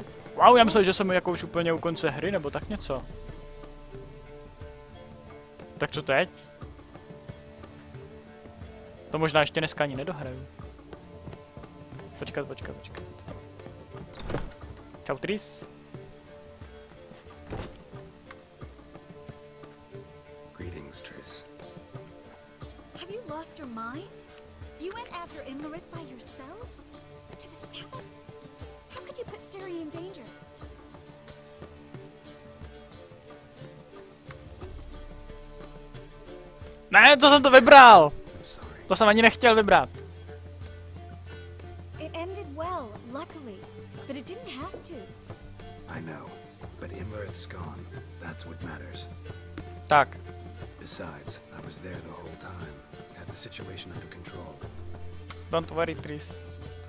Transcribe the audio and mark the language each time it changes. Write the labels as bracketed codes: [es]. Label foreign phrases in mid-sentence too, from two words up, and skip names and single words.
[cs] Wow, já myslel, že jsem jako už úplně u konce hry, nebo tak něco. Tak co teď? To možná ještě dneska ani nedohraju. Počkat. Čau, Tris. [en] Greetings, Tris. Have you lost your mind? You went after Imlerith by yourselves? To the south? How could you put Ciri in danger? [cs] Ne, co jsem to vybral? [en] I'm sorry. [cs] To jsem ani nechtěl vybrat. [en] It ended well, luckily, but it didn't have to. I know, but Imlerith's gone. That's what matters. [cs] Tak, [en] Besides, I was there the whole time. Had the situation under control. don't worry, Tris. Don't